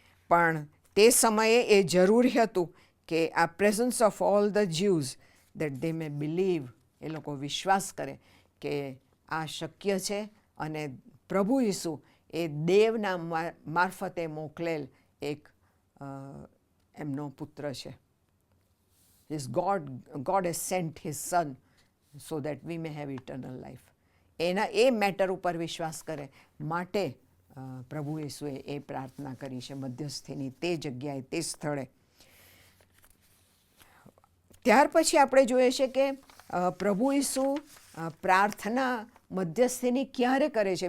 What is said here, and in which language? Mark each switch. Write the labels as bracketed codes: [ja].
[gu] પણ તે સમયે એ જરૂરી હતું કે આ [en] presence of all the Jews that they may believe, [gu] એ લોકો વિશ્વાસ કરે કે આ શક્ય છે અને પ્રભુ ઈસુ એ દેવના મારફતે મોકલેલ એક એમનો પુત્ર છે. [en] God has sent his son so that we may have eternal life. [gu] એના એ મેટર ઉપર વિશ્વાસ કરે માટે પ્રભુ ઈસુએ એ પ્રાર્થના કરી છે મધ્યસ્થીની, તે જગ્યાએ, તે સ્થળે. ત્યાર પછી આપણે જોઈએ છે કે પ્રભુ ઈસુ પ્રાર્થના મધ્યસ્થીની ક્યારે કરે છે?